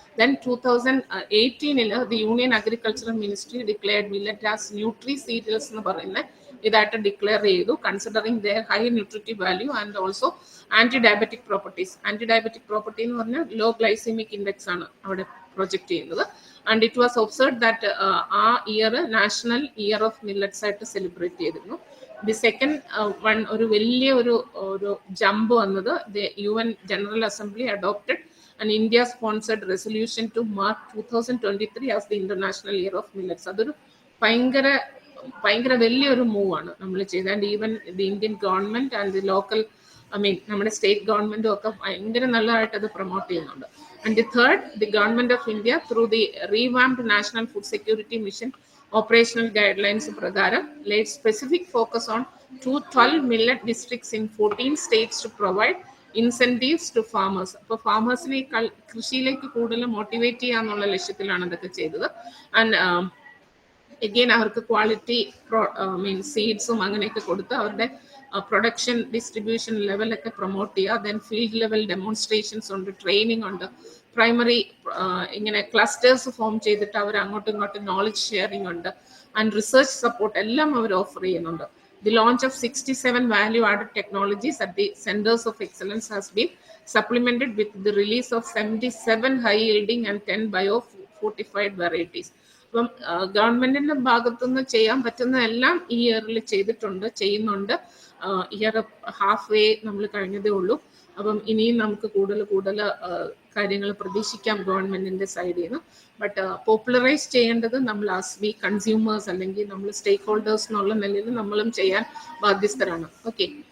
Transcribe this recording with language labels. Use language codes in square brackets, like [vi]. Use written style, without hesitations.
[en] then 2018 the union agricultural ministry declared millet as nutri cereals [ml] എന്ന് പറയുന്ന ഇതായിട്ട് declare ചെയ്തു, [en] Considering their high nutritive value and also anti diabetic properties. [ml] Anti diabetic property എന്ന് പറഞ്ഞാൽ law glycaemic index ആണ് അവിടെ project ചെയ്യുന്നത്. [en] and it was observed that ആ year national year of millets [ml] ആയിട്ട് സെലിബ്രേറ്റ് ചെയ്തിരുന്നു. [en] the second one [ml] ഒരു വലിയ ഒരു ജമ്പ് വന്നത് [en] UN General Assembly adopted an India sponsored resolution to mark 2023 as the International Year of Millets. [ml] അതൊരു ഭയങ്കര വലിയൊരു മൂവ് ആണ് നമ്മൾ ചെയ്തത്. [en] and even the Indian government and the local [ml] നമ്മുടെ സ്റ്റേറ്റ് ഗവൺമെന്റും ഒക്കെ ഭയങ്കര നല്ലതായിട്ട് അത് പ്രൊമോട്ട് ചെയ്യുന്നുണ്ട്. [en] And the third, the government of India through the revamped national food security mission operational guidelines പ്രകാരം laid specific focus on 12 millet districts in 14 states to provide incentives to farmers. [ml] അപ്പോൾ ഫാമേഴ്സിനെ കൃഷിയിലേക്ക് കൂടുതൽ മോട്ടിവേറ്റ് ചെയ്യാന്നുള്ള ലക്ഷ്യത്തിലാണ് ഇതൊക്കെ ചെയ്തത്. ആൻഡ് എഗെയിൻ അവർക്ക് quality സീഡ്സും അങ്ങനെയൊക്കെ കൊടുത്ത് അവരുടെ പ്രൊഡക്ഷൻ ഡിസ്ട്രിബ്യൂഷൻ ലെവലൊക്കെ പ്രൊമോട്ട് ചെയ്യുക. ദെൻ ഫീൽഡ് ലെവൽ ഡെമോൺസ്ട്രേഷൻസ് ഉണ്ട്, ട്രെയിനിങ് ഉണ്ട്, പ്രൈമറി ഇങ്ങനെ ക്ലസ്റ്റേഴ്സ് ഫോം ചെയ്തിട്ട് അവർ അങ്ങോട്ടും ഇങ്ങോട്ടും നോളജ് ഷെയറിംഗ് ഉണ്ട്, [en] and research support [ml] എല്ലാം അവർ ഓഫർ ചെയ്യുന്നുണ്ട്. [en] The launch of 67 value-added technologies at the centers of excellence has been supplemented with the release of 77 high-yielding and 10 bio-fortified varieties. [ml] അപ്പം ഗവൺമെന്റിന്റെ ഭാഗത്തുനിന്ന് ചെയ്യാൻ പറ്റുന്ന എല്ലാം ഈ ഇയറിൽ ചെയ്യുന്നുണ്ട്. ഇയർ ഹാഫ് വേ നമ്മൾ കഴിഞ്ഞതേ ഉള്ളൂ. അപ്പം ഇനിയും നമുക്ക് കൂടുതൽ കാര്യങ്ങൾ പ്രതീക്ഷിക്കാം ഗവൺമെന്റിന്റെ സൈഡിൽ നിന്ന്. ബട്ട് പോപ്പുലറൈസ് ചെയ്യേണ്ടത് നമ്മൾ [en] as we consumers [ml] അല്ലെങ്കിൽ നമ്മൾ സ്റ്റേക്ക് ഹോൾഡേഴ്സ് എന്നുള്ള നിലയിൽ നമ്മളും ചെയ്യാൻ ബാധ്യസ്ഥരാണ്. ഓക്കെ.